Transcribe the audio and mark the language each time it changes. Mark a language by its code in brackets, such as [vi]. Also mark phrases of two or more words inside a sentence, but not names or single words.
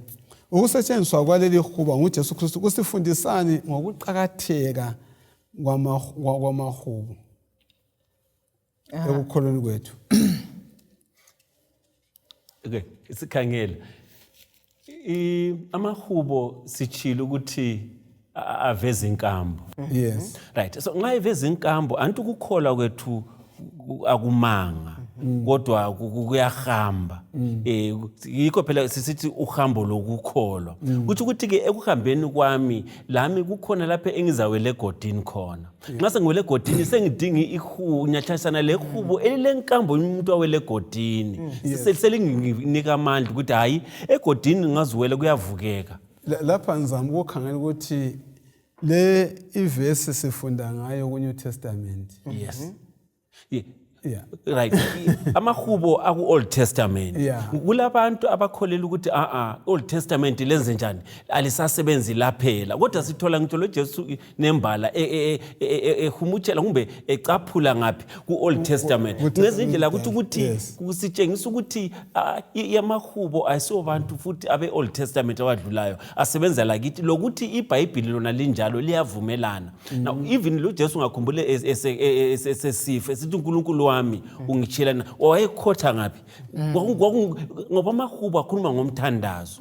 [nd] Ukusetshenziswa kwaleli hubo nguJesu Kristu kusifundisani ngokuqakatheka kwamahubo ekukholweni kwethu. Okay, isikhangela. Amahubo sichilo ukuthi aveza inkambo. Yes. Right. So nxa iveza inkambo anti ukukholwa kwethu akumanga kodwa kuyahamba. Yikho phela sisithi uhambo lokukholwa. Kuthi ukuthi ke ekuhambeni kwami lami kukhona lapha engizawele egodini khona. Nxa sengiwele egodini sengidinga ihunyathisana lehubo elenkambo umuntu awele egodini. Selinginika amandla ukuthi hayi egodini ngaziwele kuyavukeka. Lapha ngizama ukukhangela ukuthi le ivesi sifunda ngayo ku New Testament. Yes. Yeah. Right. Amahubo aku Old Testament. Kulabantu abakholela ukuthi Old Testament lenze njani alisasebenzi laphela. Kodwa sithola ngitho loJesu nembala ehumutshela kumbe ecaphula ngapi ku Old Testament. Ngezindlela ukuthi kusitshengisa ukuthi yamahubo ayisobantu futhi abe Old Testament awadlulayo asebenza lakithi lokuthi iBhayibheli lona linjalo liyavumelana. [en] Now even [nd] loJesu ngakhumbule esesifa sithi uNkulunkulu wami ungitshela wayekhotha ngapi ngoba amahubo akhuluma ngomthandazo.